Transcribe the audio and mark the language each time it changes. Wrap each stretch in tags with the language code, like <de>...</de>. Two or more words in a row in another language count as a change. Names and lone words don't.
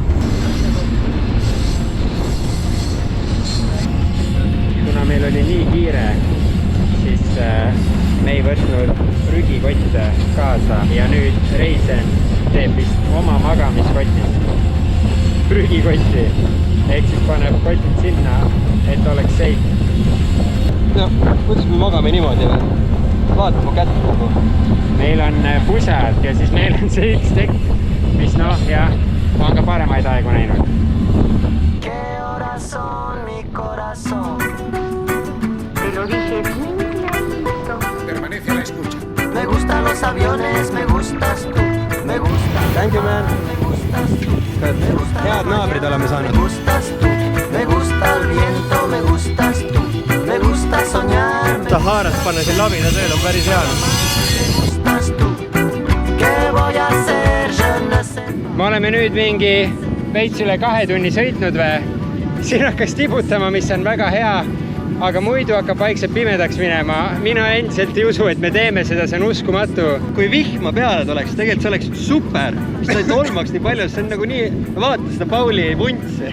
<et>Kuna meil oli nii kiire, siis me ei võtnud prügikotte kaasa ja nüüd Reisen teeb vist oma magamiskotist prügikotti. Ehk siis paneb kotid sinna, et oleks safe. No, kuidas me magame niimoodi või? Vaata mu kätt nagu. Meil on pusad ja siis meil on see üks tekk, mis noh, jah, on ka paremaid aegu näinud.</et> <es>Permanece a la escucha. Me gustan los aviones, me gustas tú, me gustas.</es> <en>Thank you, man.</en> <et>Head naabrid oleme saanud.</et> <es>Me gustas tú, me gusta el viento, me gustas tú, me gusta soñar.</es> <et>Saharas panna siin labida tööl on päris hea.</et> <es>Me gustas tú, ¿qué voy a hacer?</es> <fr>Je ne sais.</fr> <et>Me oleme nüüd mingi veits üle 2 tunni sõitnud või? Siin hakkas tibutama, mis on väga hea, aga muidu hakkab vaikselt pimedaks minema. Mina endiselt ei usu, et me teeme seda, see on uskumatu. Kui vihma peale tuleks, tegelikult see oleks super. Siis ta ei tolmaks nii palju, see on nagu nii, vaata seda Pauli vuntsi.</et>